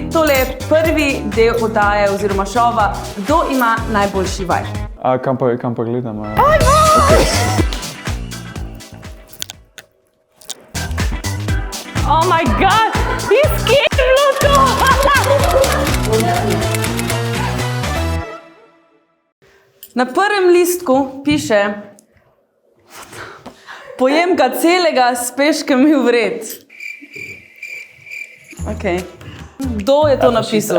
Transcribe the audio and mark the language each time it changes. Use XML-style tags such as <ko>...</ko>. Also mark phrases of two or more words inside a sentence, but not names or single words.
<sl>Tole je prvi del oddaje oziroma šova, kdo ima najboljši vibe. Kam pa gledamo?</sl> <en>Oh my god, he's scared,</en> <sl>Luko! Na prvem listku piše: pojem ga celega, s peškem mi vred. Okay. Kdo je to napisal?</sl>